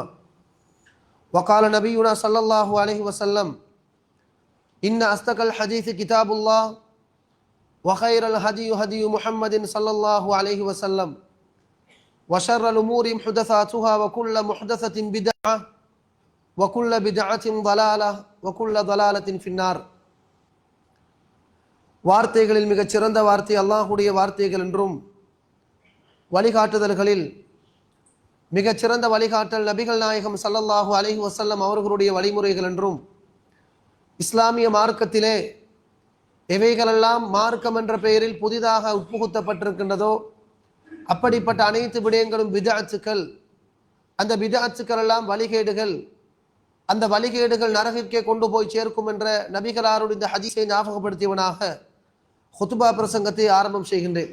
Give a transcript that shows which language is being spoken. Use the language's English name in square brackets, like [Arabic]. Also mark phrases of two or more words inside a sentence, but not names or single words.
[Arabic] وقال نبينا صلى الله عليه وسلم: إن أصدق الحديث كتاب الله وخير الهدي هدي محمد صلى الله عليه وسلم وشر الأمور محدثاتها وكل محدثة بدعة وكل بدعة ضلالة وكل ضلالة في النار. [Tamil] வார்த்தைகளில் மிகச் சிறந்த வார்த்தை அல்லாஹ்வுடைய வார்த்தைகள் என்றும், வழிகாட்டுதல்களில் மிகச் சிறந்த வழிகாட்டல் நபிகள் நாயகம் [Arabic] صلى الله عليه وسلم [Tamil] அவர்களுடைய வழிமுறைகள் என்றும், இஸ்லாமிய மார்க்கத்திலே எவைகளெல்லாம் மார்க்கம் என்ற பெயரில் புதிதாக உட்புகுத்தப்பட்டிருக்கின்றதோ அப்படிப்பட்ட அனைத்து விடயங்களும் பித்அத்துக்கள், அந்த பித்அத்துக்கள் எல்லாம் வழிகேடுகள், அந்த வழிகேடுகள் நரகிற்கே கொண்டு போய் சேர்க்கும் என்ற நபிகளாருடைய இந்த ஹதீஸை ஞாபகப்படுத்தியவனாக ஹுத்பா பிரசங்கத்தை ஆரம்பம் செய்கின்றேன்.